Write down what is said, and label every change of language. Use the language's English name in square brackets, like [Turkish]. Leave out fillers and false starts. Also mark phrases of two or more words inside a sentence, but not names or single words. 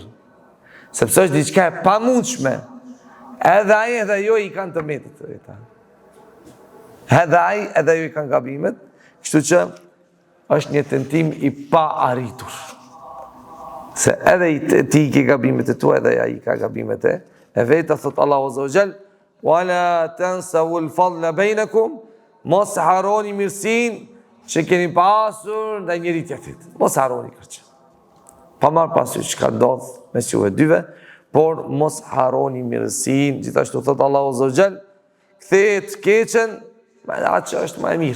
[Albanian] Sepse është diçka e pamundshme. Edhe ai edhe jo i kanë të metat të veta. Edhe ai edhe jo i kanë gabimet, kështu që është një tentim i pa arritur. Se edhe ti i ke gabimet e tua, edhe ai ka gabimet e veta, thot Allahu [Arabic] عز وجل, "ولا تنسوا الفضل بينكم", [Albanian] mos harroni mirësinë që keni pasur ndaj njëri tjetrit. Mos harroni këtë. Pa marrë parasysh çka ndodh mes juve dyve, por mos harroni mirësinë. Gjithashtu thot Allahu [Arabic] عز وجل, [Albanian] kthehet keqen me atë që është më e mirë.